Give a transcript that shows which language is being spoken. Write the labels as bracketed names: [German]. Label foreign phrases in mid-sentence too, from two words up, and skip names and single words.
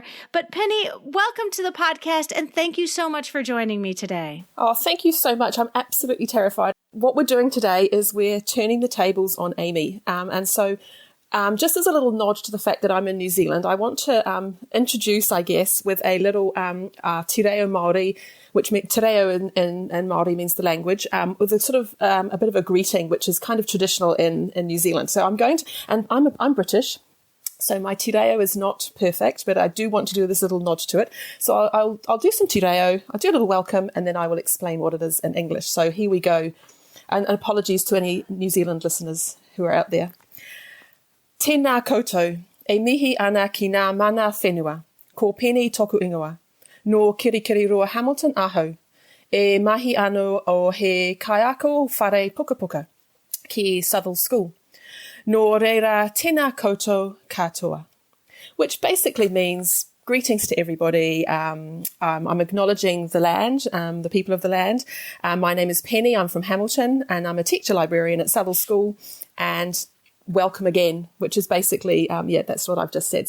[English] But Penny, welcome to the podcast, and thank you so much for joining me today. Oh, thank you so much. I'm absolutely terrified. What we're doing today is we're turning the tables on Amy. And so just as a little nod to the fact that I'm in New Zealand, I want to introduce, I guess, with a little [Māori] te reo Māori, [English] which [Māori] te reo [English] in Māori means the language, with a sort of a bit of a greeting, which is kind of traditional in New Zealand. So I'm going to, and I'm British, so my [Māori] te reo [English] is not perfect, but I do want to do this little nod to it. So I'll do some [Māori] te reo, [English] I'll do a little welcome, and then I will explain what it is in English. So here we go. And apologies to any New Zealand listeners who are out there. [Māori] Tēnā koutou, e mihi ana ki ngā mana whenua, ko Penny toku ingoa, no kirikiri roa Hamilton aho, e mahi anō o he kaiako whare puka puka ki Southall School, no reira tēnā koutou katoa, [English] which basically means greetings to everybody. I'm acknowledging the land, the people of the land. My name is Penny, I'm from Hamilton, and I'm a teacher librarian at Southall School, and welcome again, which is basically, that's what I've just said.